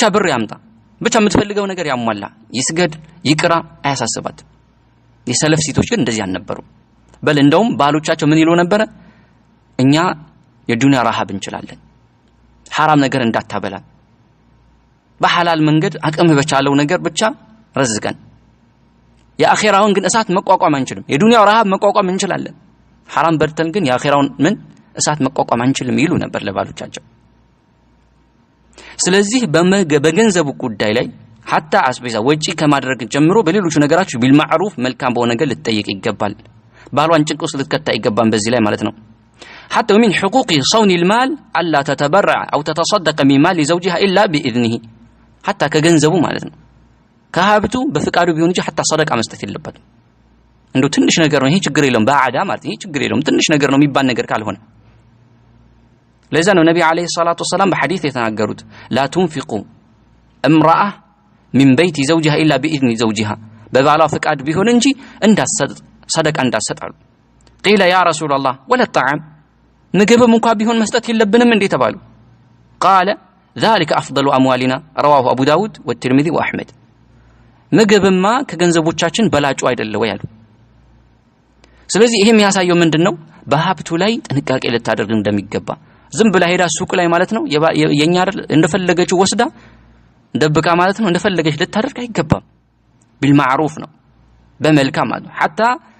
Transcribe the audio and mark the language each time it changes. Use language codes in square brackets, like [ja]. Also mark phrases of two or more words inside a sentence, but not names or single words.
[am] ብር ያምጣ ብቻ የምትፈልገው ነገር ያሟላ ይስገድ ይቅራ አያሳስባት የሰለፍ ሴቶች ግን እንደዚህ አልነበሩ በል እንደውም ባሎቻቸው ምን ይሉ ነበር እኛ የዱንያ ረሃብ እንችላለን حرام ነገር እንዳታበላ በሐላል መንገድ አቅም በቻለው ነገር ብቻ ረዝቀን የአኺራውን ግን እሳት መቋቋም አንችልም የዱንያው ረሃብ መቋቋም እንችላለን حرام በርተን ግን የአኺራውን ምን እሳት መቋቋም አንችልም ይሉ ነበር ለባሎቻቸው ስለዚህ በገንዘቡ ጉዳይ ላይ حتى አስቤዛ ወጪ ከማድረግ ጀምሮ በሌሎች ነገራች ቢልማዕሩፍ መልካም በሆነ ነገር ልትጠይቅ ይገባል ባሏን ጭንቅ ውስጥ ልትከታ ይገባል በዚህ ላይ ማለት ነው [ar] حتى من حقوق صون المال الا تتبرع او تتصدق من مال زوجها الا باذنه حتى [am] ከገንዘቡ ማለት ነው ከሀብቱ በፍቃዱ ቢሆን እንጂ [ar] حتى صدقه [am] መስጠት የለበትም እንደው ትንሽ ነገር ነው ይሄ ችግር የለውም ባዓዳ ማለት ይሄ ችግር የለውም ትንሽ ነገር ነው የሚባል ነገር ካልሆነ ለዛ ነው ነብዩ [ar] عليه الصلاة والسلام [am] በሐዲስ የተናገሩት [ar] لا تنفقوا امراه من بيت زوجها الا باذن زوجها [am] በባሏ ፍቃድ ቢሆን እንጂ እንዳሰጥ ሰደቃ እንዳሰጣሉ [ar] قيل يا رسول الله ولا الطعام [am] ምግብም እንኳን ቢሆን መስጠት የለብንም እንዴ ተባሉ [ar] قال ذلك افضل اموالنا رواه ابو داود والترمذي واحمد [am] ምግብማ ከገንዘቦቻችን በላጩ አይደለ ወይ አሉ ስለዚህ ይሄ የሚያሳየው ምንድነው በሀብቱ ላይ ጥንቃቄ ልታደርግ እንደሚገባ ዝም ብላ ሄዳ ሱቅ ላይ ማለት ነው የኛ አይደል እንደፈለገች ወስዳ ደብቃ ማለት ነው እንደፈለገች ልታደርግ አይገባም ቢልማዕሩፍ ነው በመልካም ማለት حتى